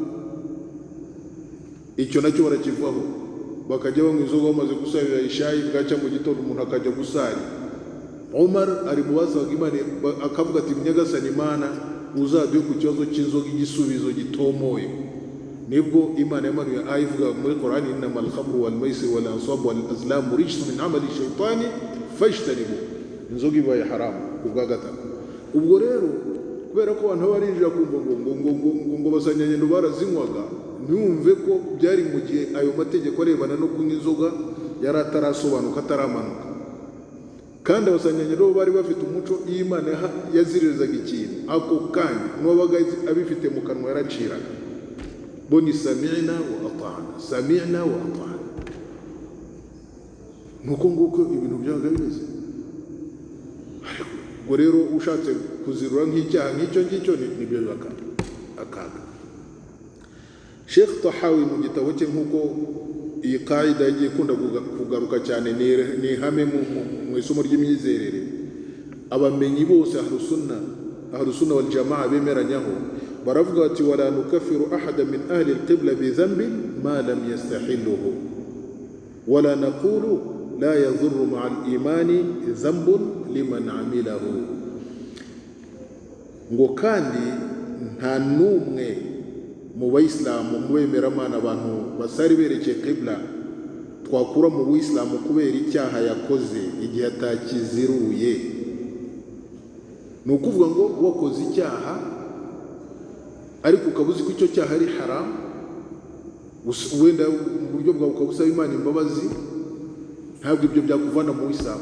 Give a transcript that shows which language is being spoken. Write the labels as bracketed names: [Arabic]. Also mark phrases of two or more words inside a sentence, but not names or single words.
[Kinyarwanda] Icyo nacyo barakivaho, bakajya banywa inzoga bamaze gusarira ishayi, bwaca mu gitondo umuntu akajya gusari. Umar ari mu basaga Imana akavuga ati Nyagasani Imana uzaduhe ku kibazo cy'inzoga igisubizo gitomoye. Nibwo Imana yamanuye ayivuga muri Qur'ani, [Arabic] إنما الخمر والميسر والأنصاب والأزلام رجس من عمل الشيطان فاجتنبوه. [Kinyarwanda] Inzoga ibaye haramu kubwa gatatu. Ubwo rero kubera ko abantu barinjira kumva ngo basanyanyendo barazinywaga, ntiwumve ko byari mu gihe ayo mategeko arebana no kunywa inzoga yari atarasobanuka, ataramanuka. Kandi abasanyanyendo bari bafite umuco, iyo Imana yaziririzaga ikintu ako kanya n'uwabaga abifite mu kanwa yaraciraga. [Arabic] Boni سمعنا وأطعنا، سمعنا وأطعنا. [Kinyarwanda] Nuko nguko ibintu byabaga bimeze. ubwo rero ushatse kuzirura nk'icyaha nk'icyo ngicyo nibyo akaga. Sheikh Tahawi mu gitabo cye nk'uko iyi kaida yagiye ikunda kugaruka cyane ni ihame mu isomo ry'imyizerere, abamenyi bose [Arabic] أهل السنة والجماعة [Kinyarwanda] bemeranyaho, baravuga ati [Arabic] ولا نكفر أحدا من أهل القبلة بذنب ما لم يستحله ولا نقول لا يضر مع الإيمان ذنب لمن عمله. [Kinyarwanda] Ngo kandi nta n'umwe mu bayisilamu mu bemeramana abantu basari berekeye qibla twakura mu buyisilamu kubera icyaha yakoze igihe atakiziruye. Ni ukuvuga ngo wakoze icyaha ariko ukaba uzi ko icyo cyaha ari haramu, wenda mu buryo bwawe ukaba usaba Imana imbabazi, ntabwo ibyo byakuvana mu buyisilamu.